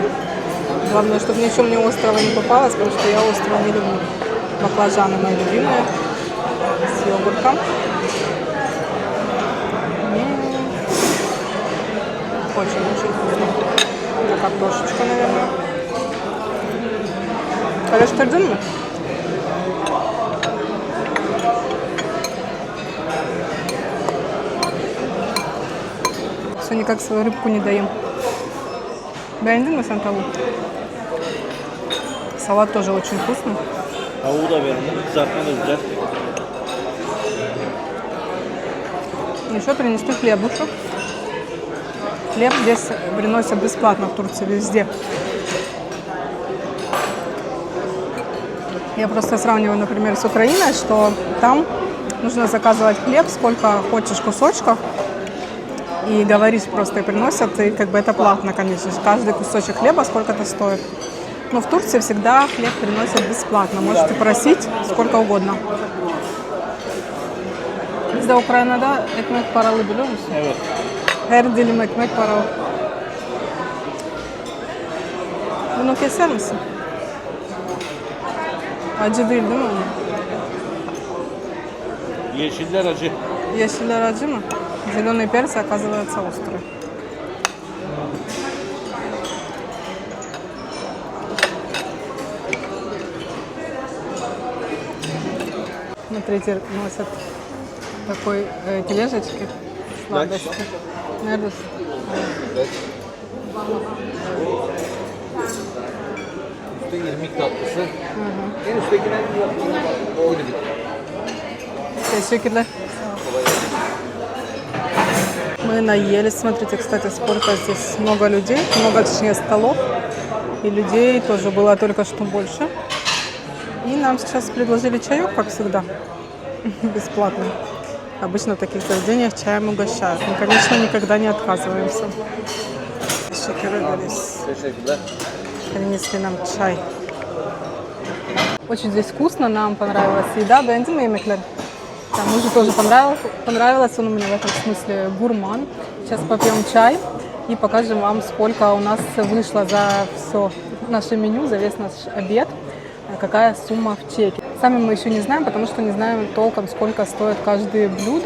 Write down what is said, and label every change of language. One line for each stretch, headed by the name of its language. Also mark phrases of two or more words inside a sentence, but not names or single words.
Russian: Главное, чтобы ничего мне острого не попалось, потому что я острого не люблю. Баклажаны мои любимые. С йогуртом. Очень-очень вкусно. Это картошечка, наверное.
Turkish: Karıştırdın mı?
Russian: Все никак свою рыбку не даем.
Turkish: Beğendin mi sen tavuğu?
Russian: Салат тоже очень вкусный.
Turkish: Tavuğu da beğendim. Kızartma da güzel.
Russian: Еще принесли хлебушек. Хлеб здесь приносят бесплатно в Турции везде. Я просто сравниваю, например, с Украиной, что там нужно заказывать хлеб, сколько хочешь кусочков, и говоришь просто, и приносят, и как бы это платно, конечно же. Каждый кусочек хлеба сколько-то стоит. Но в Турции всегда хлеб приносят бесплатно. Можете просить сколько угодно.
Turkish: Bizde Ukrayna'da ekmek paralı biliyor musun? Evet. Her dilim ekmek paralı. Bunu keser misin? Acı değil mi? Yeşiller acı. Yeşiller acı mı?
Russian: Зеленый перец оказывается острый. Смотрите, носят такой тележечки сладости.
Turkish: Nerede? Üstte irmik tatlısı. En üsttekiler irmik. Teşekkürler.
Russian: Мы наелись. Смотрите, кстати, сколько здесь много людей, много, точнее, столов. И людей тоже было только что больше. И нам сейчас предложили чаек, как всегда, бесплатно. Обычно в таких заведениях чаем угощают. Мы, конечно, никогда не отказываемся.
Turkish: Teşekkürler.
Russian: Принесли нам чай. Очень здесь вкусно, нам понравилась еда.
Turkish: Beğendin mi yemekleri?
Russian: Да, мужу тоже понравилось, он у меня в этом смысле гурман. Сейчас попьем чай и покажем вам, сколько у нас вышло за все наше меню, за весь наш обед, какая сумма в чеке. Сами мы еще не знаем, потому что не знаем толком, сколько стоит каждое блюдо.